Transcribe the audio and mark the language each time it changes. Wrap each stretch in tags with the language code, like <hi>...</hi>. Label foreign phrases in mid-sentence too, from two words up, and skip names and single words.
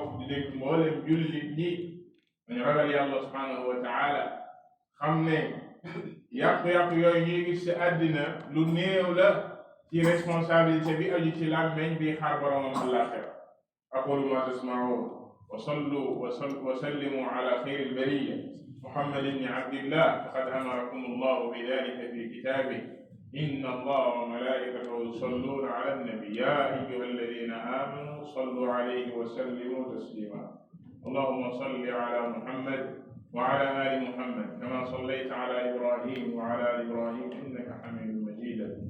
<wo>di dénk mboolem jullit ñi dañu ragal yàlla</wo> <ar>سبحانه وتعالى</ar> <wo>xam ne yàqu-yàqu yooyu ñuy gis ci àddina lu néew la ci responsabilité bi aju ci làmmeñ bi xaar boromam àllaaxira</wo> <ar>أقول ما تسمعون و صلوا وسلموا على خير البرية محمد بن عبد الله فقد أمركم الله بذلك في كتابه إن الله وملائكته يصلون على النبي يا أيها الذين آمنوا صلوا عليه وسلموا تسليما اللهم صل على محمد وعلى آل محمد كما صليت على إبراهيم وعلى آل إبراهيم إنك حميد مجيد</ar>